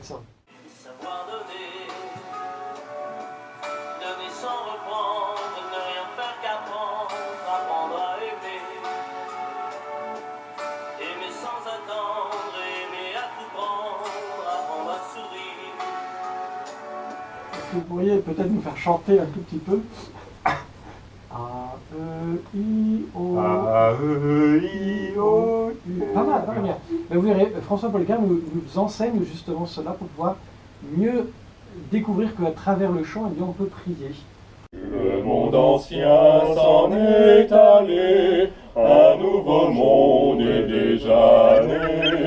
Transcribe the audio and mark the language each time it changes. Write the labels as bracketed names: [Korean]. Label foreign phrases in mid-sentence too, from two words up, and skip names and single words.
[French] Savoir donner, donner sans reprendre, ne rien faire qu'apprendre, apprendre à aimer. Aimer sans attendre, aimer à tout prendre, apprendre à sourire. Est-ce que vous pourriez peut-être nous faire chanter un tout petit peu? A, E, I, O. A, E, I, O, U. Pas mal, pas mal bien. Mais vous verrez, François Polgar nous enseigne justement cela pour pouvoir mieux découvrir qu'à travers le chant, eh bien, on peut prier. Le monde ancien s'en est allé, un nouveau monde est déjà né.